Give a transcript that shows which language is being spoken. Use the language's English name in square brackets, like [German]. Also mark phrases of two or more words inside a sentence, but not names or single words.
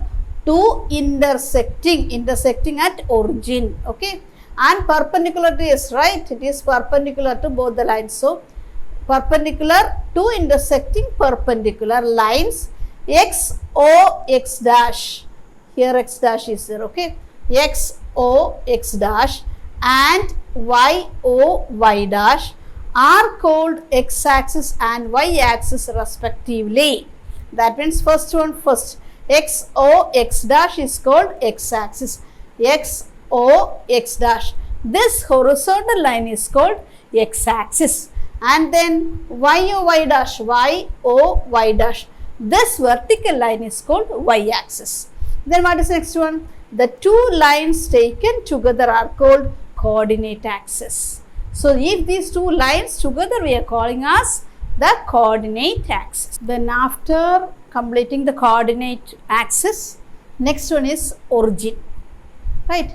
[English] Two intersecting at origin, okay, and perpendicular to is right, it is perpendicular to both the lines. So perpendicular, two intersecting perpendicular lines, x O x dash, here x dash is there, okay, x O x dash and y O y dash are called x axis and y axis respectively. That means first one first, x O x dash is called x axis, x O x dash. This horizontal line is called x axis, and then y O y dash, y O y dash. This vertical line is called y axis. Then what is next one? The two lines taken together are called coordinate axis. So if these two lines together we are calling as the coordinate axis. Then after completing the coordinate axis, next one is origin, right?